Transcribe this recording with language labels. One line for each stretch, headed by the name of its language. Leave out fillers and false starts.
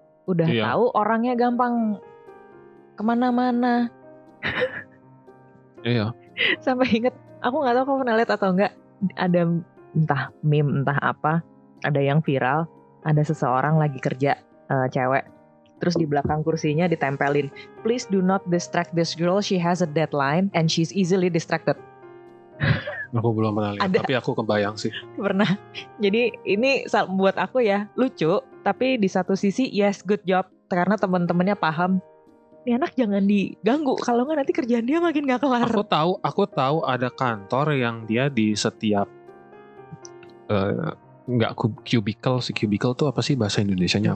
Indonesian: Udah tahu orangnya gampang kemana-mana. Iya. Sampai inget, aku nggak tahu kamu pernah lihat atau enggak, ada entah meme entah apa, ada yang viral, ada seseorang lagi kerja, cewek. Terus di belakang kursinya ditempelin,
English: please do not distract this girl, she has a deadline and she's easily distracted.
Indonesian: Aku belum pernah lihat, tapi aku kebayang sih. Pernah. Jadi ini buat aku ya lucu, tapi di satu sisi
English: yes, good job,
Indonesian: karena teman-temannya paham. Ini anak jangan diganggu, kalau nggak nanti kerjaan dia makin nggak kelar. Aku tahu ada kantor yang dia di setiap nggak cubicle, si cubicle tuh apa sih bahasa Indonesianya?